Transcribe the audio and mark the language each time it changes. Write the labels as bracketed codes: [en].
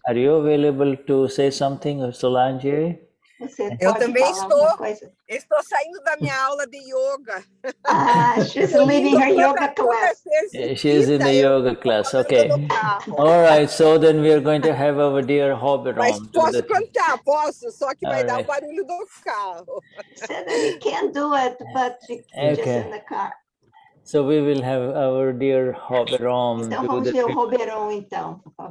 [en] Are you available to say something, Solange? [pt] Eu também estou saindo da minha aula de yoga. [en] She's leaving her yoga class. She's in the yoga class, okay. All right, so then we are going to have our dear Hoberon. [pt] Mas posso cantar, posso, só que vai dar o barulho do carro. [en] Said that he can't do it, but she's just in the car. So we will have our dear Hoberon. [pt] Então vamos ver o Hoberon, então, por favor.